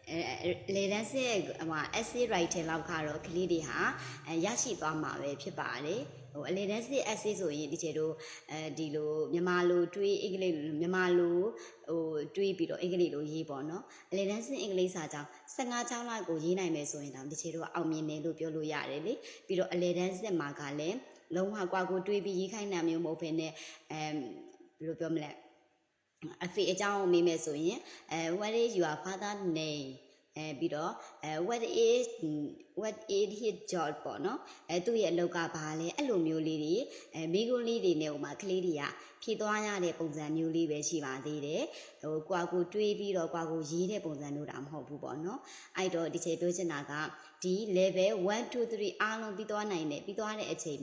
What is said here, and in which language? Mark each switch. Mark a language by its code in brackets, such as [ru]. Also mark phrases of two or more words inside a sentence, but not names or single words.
[en] essay writing [my] လောက်ကတော့ကလေးတွေဟာရရှိသွားမှာပဲဖြစ်ပါတယ်အလေတန်းစစ် essay ဆိုရင်ဒီချေတို့ဒီလိုမြန်မာလိုတွေးအင်္ဂလိပ်လိုမြန်မာလိုတွေးပြီးတော့အင်္ဂလိပ်လိုရေးပေါ့နော်အလေတန်းစစ်အင်္ဂလိပ်စာကြောင်း15ချောင်းလောက်ကိုရေးနိုင်မယ်ဆိုရင်တော့ဒီချေတို့အောင်မြင်တယ်လို့ပြောလို့ရတယ်လေပြီးတော့အလေတန်းစစ်မှာကလည်းလုံးဝကွာကိုတွေး ပြီးရေးခိုင်းတာမျိုးမဟုတ်ဘဲနဲ့ဘယ်လိုပြောမလဲအဖေအကြောင်းကိုမေးမယ်ဆိုရင် [en] what is your father name [my] ပြီးတော့ [en] what is his job [my] ပေါ့နော်သူ့ရဲ့အလုပ်ကဘာလဲအဲ့လိုမျိုးလေးတွေမိကုန်းလေးတွေနဲ့ဟိုမှာကလေးတွေကဖြည့်သွားရတဲ့ပုံစံ မျိုးလေးပဲရှိပါသေးတယ်ကွာကိုတွေးပြီးတော့ကွာကိုရေးတဲ့ပုံစံမျိုးတာမဟုတ်ဘူးပေါ့နော်အဲ့တော့ဒီချိန်ပြောချင်တာကဒီ level 1 2 3အားလုံးပြီးသွားနိုင်တယ်ပြီးသွားတဲ့အချိန်